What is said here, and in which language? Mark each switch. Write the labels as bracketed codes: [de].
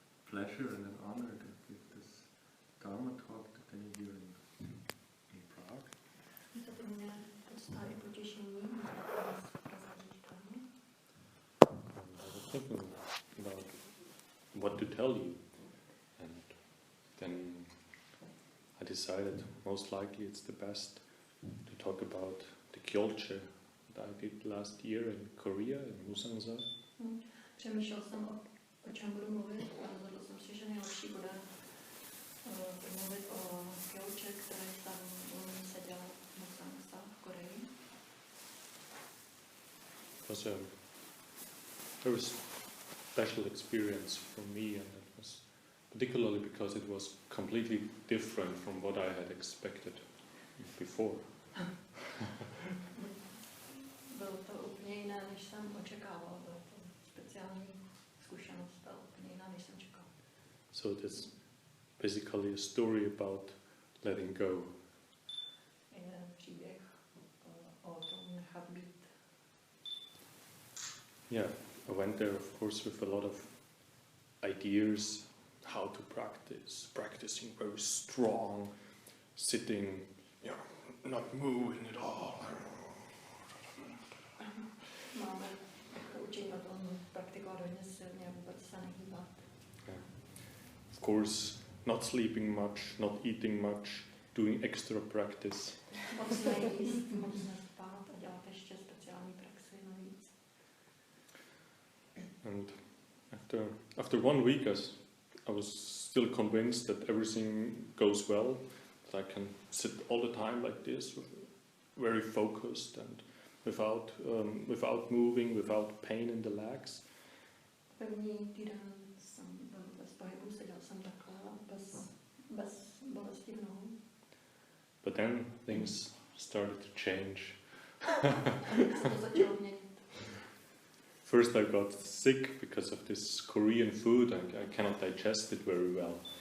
[en] pleasure and an honor to give this Dharma talk to any here in Prague. [cs] Je to pro mě podsta i potěšení [en] I was thinking about what to tell you, and then I decided most likely it's the best to talk about the gyolche that I did last year in Korea, in Musangsa. [cs] Přemýšlel jsem o čem budu mluvit a rozhodl jsem si, že nejlepší bude mluvit o gyolche, který tam seděl v Musangsa v Koreji. [en] It was a very special experience for me, and it was particularly because it was completely different from what I had expected before. [cs] Bylo to úplně jiné, než jsem očekával. Bylo to speciální zkušenost a úplně jiná, než jsem čekal. [en] So it's basically a story about letting go. [cs] Je příběh o tom nechat být. [en] Yeah, I went there, of course, with a lot of ideas how to practice, practicing very strong, sitting, not moving at all. [cs] Máme to učení o tom praktikovat hodně silně a vůbec se nehýbat. [en] Yeah. Of course, not sleeping much, not eating much, doing extra practice. [cs] Moc nejíst, moc nespát a dělat ještě speciální praxi navíc. [en] And after 1 week, I was still convinced that everything goes well, that I can sit all the time like this, very focused and without moving, without pain in the legs. [cs] První týden jsem byl bez pohybu, seděl jsem takhle bez bolesti v nohou. [en] But then things started to change. [cs] Se to začalo měnit. [en] First I got sick because of this Korean food and I cannot digest it very well.